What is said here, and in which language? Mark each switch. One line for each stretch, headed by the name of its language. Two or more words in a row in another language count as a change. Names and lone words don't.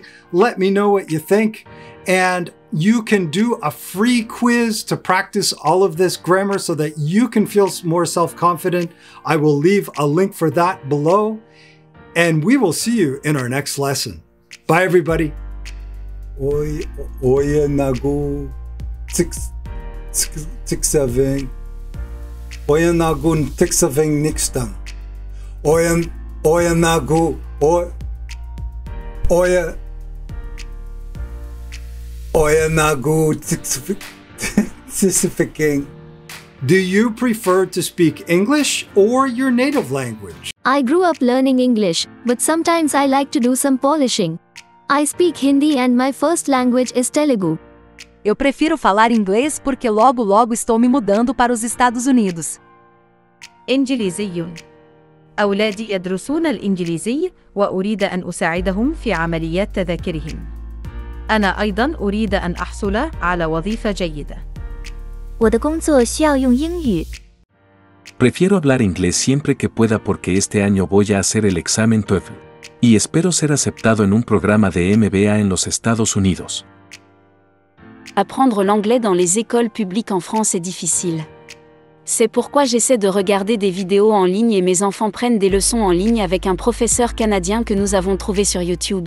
English: Let me know what you think. And you can do a free quiz to practice all of this grammar so that you can feel more self-confident. I will leave a link for that below, and we will see you in our next lesson. Bye, everybody. Oye nagu 6-7. Oye nagu 6-7 nixtan. Oye nagu Oye nagu 6-5. Do you prefer to speak English or your native language? I grew up learning English, but sometimes I like to do some polishing. I speak Hindi and my first language is Telugu.
Portuguese: Eu prefiro falar inglês porque logo estou me mudando para os Estados Unidos.
Arabic: إنجليزي. أولادي يدرسون الإنجليزي وأريد أن أساعدهم في عمليات تذاكرهم. أنا أيضاً أريد أن أحصل على وظيفة جيدة.
Chinese: 我的工作需要用英语。
Spanish: Prefiero hablar inglés siempre que pueda porque este año voy a hacer el examen TOEFL. Y espero ser aceptado en un programa de MBA en los Estados Unidos.
French: Apprendre l'anglais dans les écoles publiques en France est difficile. C'est pourquoi j'essaie de regarder des vidéos en ligne et mes enfants prennent des leçons en ligne avec un professeur canadien que nous avons trouvé sur YouTube.